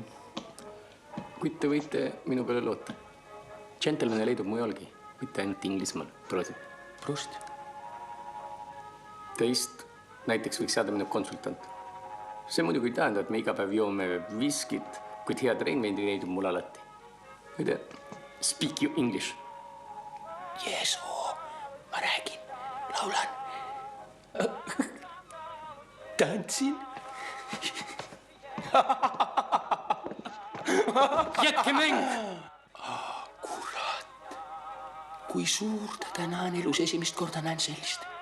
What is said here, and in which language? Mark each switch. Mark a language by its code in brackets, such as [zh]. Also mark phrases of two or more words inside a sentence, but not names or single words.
[et] Kuid te võite minu peale loota. Džentelmene leidub mujalgi, mitte ainult Inglismaal. Prosit. Prosit. Teist näiteks võiks saada minu konsultant. See muidugi ei tähenda, et me iga päev joome viskit, kuid hea treenmendi leidub mul alati. Muide, [en] speak you English. Yes, [et] ma räägin, laulan. Tantsin. Jätke mäng! Kurat, kui suur ta täna on elus, esimest korda näen sellist.